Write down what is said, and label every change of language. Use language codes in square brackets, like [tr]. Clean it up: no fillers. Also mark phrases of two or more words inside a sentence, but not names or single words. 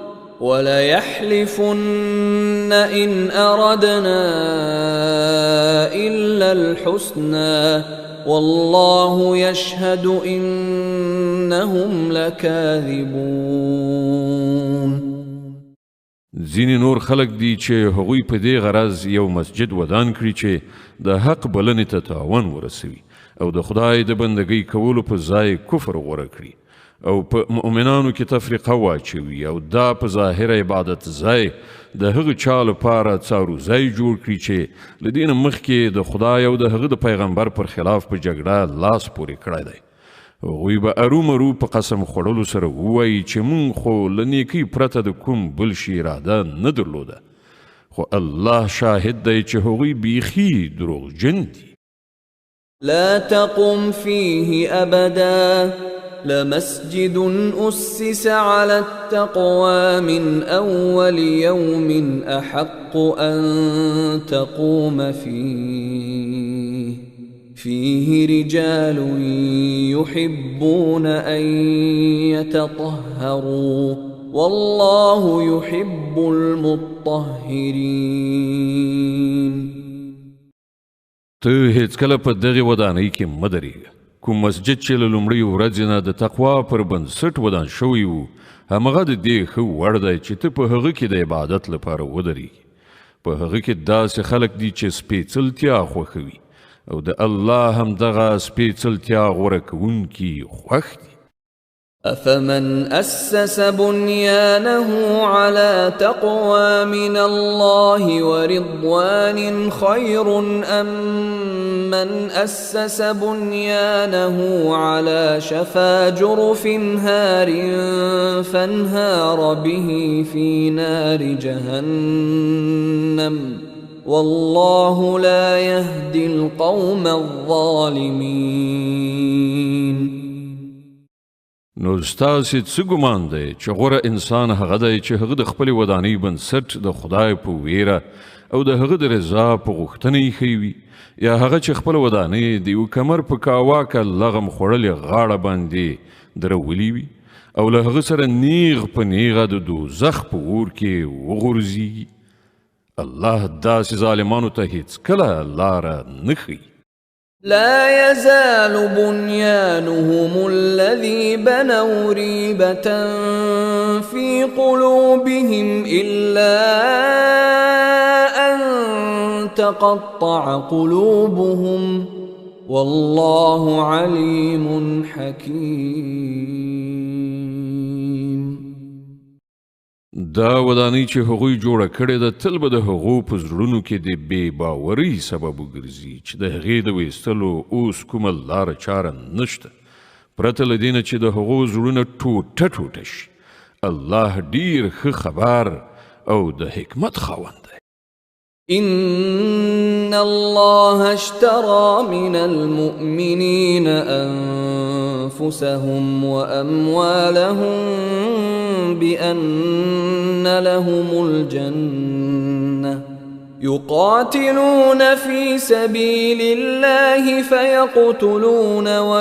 [ar] وليحلفن إن أردنا إلا الحسنى والله يشهد إنهم لكاذبون [ps] ځینې نور خلک دي چې هغوی په دې غرض یو مسجد ودان کړي چې د حق بلنې ته تاوان ورسوي او د خدای د بندګۍ کولو په ځای کفر غوره کړي او په مؤمنانو کې تفریقه واچوي او دا په ظاهر عبادت ځای د هغه چا لپاره څارو ځای جوړ کړي چې له دې نه مخکې د خدای او د هغه د پیغمبر پر خلاف په جګړه لاس پورې کړی دی هغوی به ارومرو په قسم خوړلو سره ووایي چې مونږ خو له نیکۍ پرته د کوم بل شي اراده نه درلوده خو الله شاهد دی چې هغوی بیخي دروغجن دي [ar] لا تقم فيه أبدا لمسجد أسس على التقوى من أول يوم أحق أن تقوم فيه رجال يحبون أن يتطهروا والله يحب المطهرين [ps] ته هیڅکله په دغه ودانۍ کې مه درېږه کوم مسجد چې له لومړۍ ورځې نه د تقوا پر بنسټ ودان شوی و همغه د دې ښه وړ دی چې ته په هغه کې د عبادت لپاره ودرېږي په هغه کې داسې خلک دي چې سپېڅلتیا خوښوي او د الله همدغه سپېڅلتیا غوره کوونکي خوښ دي [ar] أفمن أسس بنيانه على تقوى من الله ورضوان خير أم من أسس بنيانه على شفا جرف هار فانهار به في نار جهنم والله لا يهدي القوم الظالمين. [ps] نو ستاسې څه ګمان دی چې غوره انسان هغه دی چې هغه د خپلې ودانۍ بنسټ د خدای په ویره او د هغه د رضا په غوښتنه ایښی وي، یا هغه چې خپله ودانۍ د یو کمر په کاواکه لغم خوړلې غاړه باندې درولي وي او له هغه سره نیغ په نیغه د دوزخ په اور کې وغورځېږي. الله داسې ظالمانو ته هیڅ کله لاره نه ښیي. [ar] لا يزال بنيانهم الذي بنوا ريبة في قلوبهم إلا أن تقطع قلوبهم والله عليم حكيم. [ps] دا ودانۍ چې هغوی جوړه کړې ده تل به د هغو په زړونو کې د بې باورۍ سبب وګرځي چې د هغې د ویستلو اوس کومه لاره چاره نشته، پرته له دې نه چې د هغو زړونه ټوټه ټوټه شي. الله ډیر ښه خبر او د حکمت خاوند دی. [ar] إن الله اشترى من المؤمنين أنفسهم وأموالهم بأن لهم الجنة يقاتلون في سبيل الله فيقتلون